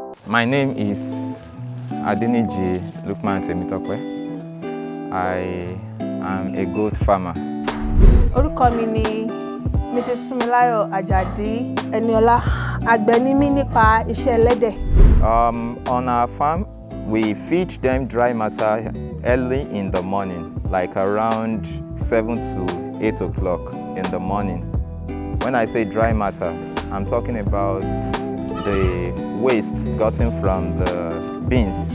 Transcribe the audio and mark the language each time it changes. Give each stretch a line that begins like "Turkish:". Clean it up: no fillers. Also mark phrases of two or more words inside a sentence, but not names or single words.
English: My name is Adeniji Lukman Temitokwe. I am a goat farmer.
Yoruba: Orúkọ mi ni Mrs. Fumilayo Ajadi Eniola. Àgbẹ̀ ni mí nípa iṣẹ́ ẹlẹ́dẹ̀.
English: On our farm, we feed them dry matter early in the morning, like around 7 to 8 o'clock in the morning. When I say dry matter, I'm talking about the waste gotten from the beans.